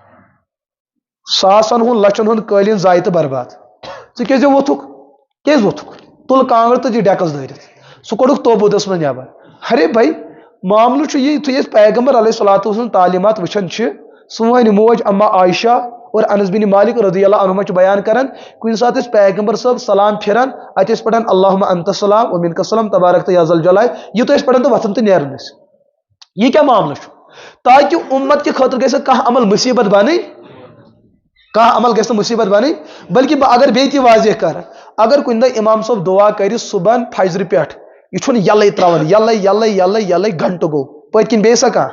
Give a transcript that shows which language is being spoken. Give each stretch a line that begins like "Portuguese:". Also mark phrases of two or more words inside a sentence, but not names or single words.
Kashmiri: ساسن ہُنٛد لچھن ہُنٛد قٲلیٖن ضایہِ تہٕ برباد ژٕ کیٛازِ ووٚتھُکھ کیٛازِ ووٚتھُکھ تُل کانٛگٕر تہٕ دِ ڈیکس دٲرِتھ سُہ کوٚڑُکھ توبوٗدس منٛز نٮ۪بر
Urdu: ارے بھائی
Kashmiri: معاملہٕ چھُ یہِ یِتھُے أسۍ پیغمبر
Arabic: علیہ صلاتُ
Kashmiri: سٕنٛز تعلیٖمات وٕچھان چھِ سٲنۍ موج اما عایشہ اور انس بن مالک
Arabic: رضی اللہ عنہُما
Kashmiri: چھِ بیان کران کُنہِ ساتہٕ ٲسۍ پیغمبر صٲب سلام پھِران اتہِ ٲسۍ پران
Arabic: اللہُمہ انت السلام ومنک السلام تبارک یا ذا الجلال
Kashmiri: یوٗتاہ ٲسۍ پران تہٕ وۄتھان تہٕ نیران ٲسۍ یہِ کیٛاہ معاملہٕ چھُ تاکہِ اُمت کہِ خٲطرٕ گژھِ نہٕ کانٛہہ عمل مُصیبت بنٕنۍ کانٛہہ عمل گژھِ نہٕ مُصیبت بنٕنۍ بلکہِ بہٕ اگر بیٚیہِ تہِ واضح کرٕ اگر کُنہِ دۄہ امام صٲب دُعا کرِ صبحن فجرِ پٮ۪ٹھ یہِ چھُنہٕ یَلے تراوان یَلے یَلے یَلے یَلے گنٹہٕ گوٚو پٔتۍ کِنۍ بیٚیہِ سا